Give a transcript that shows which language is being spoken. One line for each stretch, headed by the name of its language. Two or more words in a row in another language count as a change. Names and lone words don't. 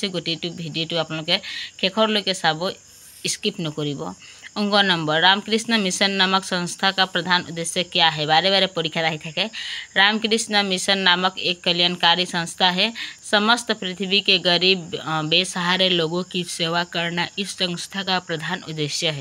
Assamese: গোটেইটো ভিডিঅ'টো আপোনালোকে শেষলৈকে চাব, স্কিপ নকৰিব।
Hindi: अंग नंबर, रामकृष्ण मिशन नामक संस्था का प्रधान उद्देश्य क्या है? बारे बारे परीक्षा रही थे। रामकृष्ण मिशन नामक एक कल्याणकारी संस्था है। समस्त पृथ्वी के गरीब बेसहारे लोगों की सेवा करना इस संस्था का प्रधान उद्देश्य है।